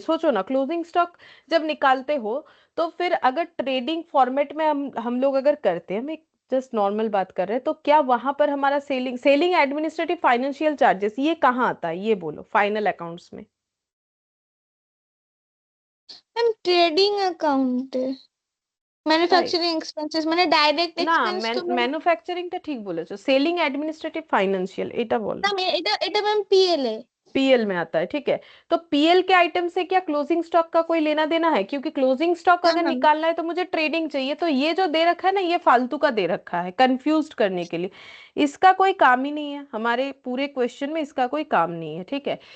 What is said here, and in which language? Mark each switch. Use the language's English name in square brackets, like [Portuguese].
[Hindi] सोचो ना, closing stock जब निकालते हो तो फिर अगर ट्रेडिंग फॉर्मेट में हम लोग अगर करते हैं, हम एक जस्ट नॉर्मल बात कर रहे हैं, तो क्या वहां पर हमारा सेलिंग एडमिनिस्ट्रेटिव फाइनेंशियल चार्जेस ये कहाँ आता है, ये बोलो फाइनल अकाउंट्स में। Ma'am trading account right [English] manufacturing expenses [Bangla] মানে [English] direct [Bangla] না, এক্সপেন্স তো ম্যাম ম্যানুফ্যাকচারিংটা ঠিক বলেছো, সেলিং অ্যাডমিনিস্ট্রেটিভ ফাইন্যান্সিয়াল এটা বলো। না এটা ম্যাম পিএল এ। [Hindi] पीएल में आता है, ठीक है। तो पीएल के आइटम से क्या क्लोजिंग स्टॉक का कोई लेना देना है? क्योंकि क्लोजिंग स्टॉक [Bangla] না [Hindi] अगर [Bangla] ম্যাम [Hindi] निकालना है तो मुझे ट्रेडिंग चाहिए, तो ये जो दे रखा है ना ये फालतू का दे रखा है कंफ्यूज करने के लिए। इसका कोई काम ही नहीं है, हमारे पूरे क्वेश्चन में इसका कोई काम नहीं है, ठीक है।